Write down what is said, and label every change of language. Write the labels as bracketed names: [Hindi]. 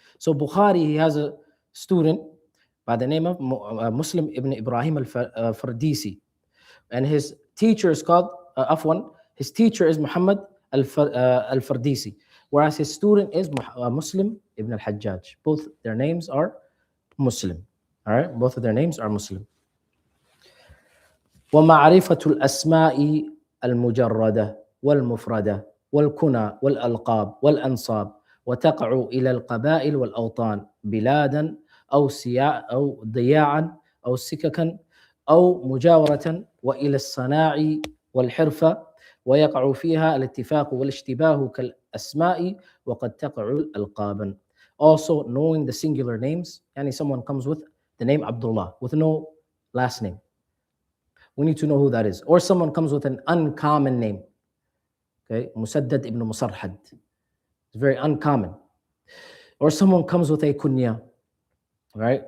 [English] So Bukhari, he has a student by the name of Muslim ibn Ibrahim al-Fardisi. And his teacher is called, his teacher is Muhammad al-Fardisi, whereas his student is Muslim ibn al-Hajjaj. Both their names are Muslim. All right, both of their names are Muslim. [Arabic] ومعرفة الأسماء المجردة والمفردة والكنى والألقاب والأنصاب وتقع إلى القبائل والأوطان بلادا أو ضياعا أو سككا أو مجاورة وإلى الصناع والحرفة ويقع فيها الاتفاق والاشتباه كالأسماء وقد تقع الألقابا. [English] Also knowing the singular names, yani someone comes with the name Abdullah with no last name. We need to know who that is. Or someone comes with an uncommon name. Okay, Musaddad ibn Musarhad. It's very uncommon. Or someone comes with a kunya, right?